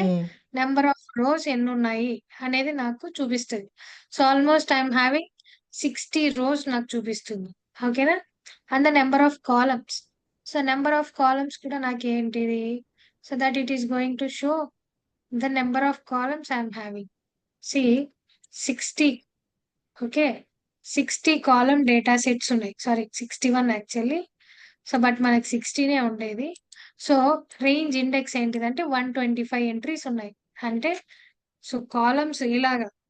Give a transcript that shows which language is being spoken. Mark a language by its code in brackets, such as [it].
[te] హ్మ్. Number of rose ఎన్నున్నాయి అనేది నాకు చూపిస్తది. [en] so, almost I am having 60 rows [te] నాకు చూపిస్తుంది. ఓకేనా? [en] And the number of columns. So, number of columns [te] కూడా నాకేంటిది [en] So, that it is going to show the number of columns I'm having. See, 60. [te] Okay, 60 column data sets ఉన్నాయి. Sorry, 61 actually. So but మనకి 16 ఉండేది. So range index ఏంటిదంటే 125 entries ఉన్నాయి. అంటే so columns ఇలాగా.